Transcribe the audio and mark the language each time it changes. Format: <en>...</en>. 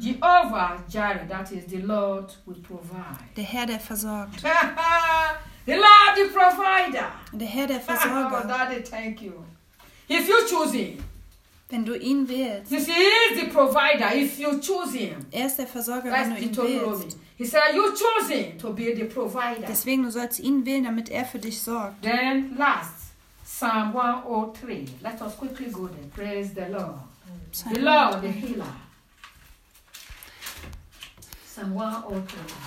<en>Jehovah Jireh, that is the Lord will provide.</en> <de>Der Herr, der versorgt.</de> <en>The Lord the provider.</en> <de>Der Herr, der Versorger.</de> <en>Daddy, thank you. If you choose him.</en> <de>Wenn du ihn wählst.</de> <en>You see, he is the provider if you choose him.</en> <de>Er ist der Versorger, wenn du ihn wählst.</de> <en>He said, you choose him to be the provider.</en> <de>Deswegen du sollst ihn wählen, damit er für dich sorgt.</de> <en>Then last, Psalm 103. Let us quickly go there. Praise the Lord. Psalm the Lord, the healer. Psalm 103.</en>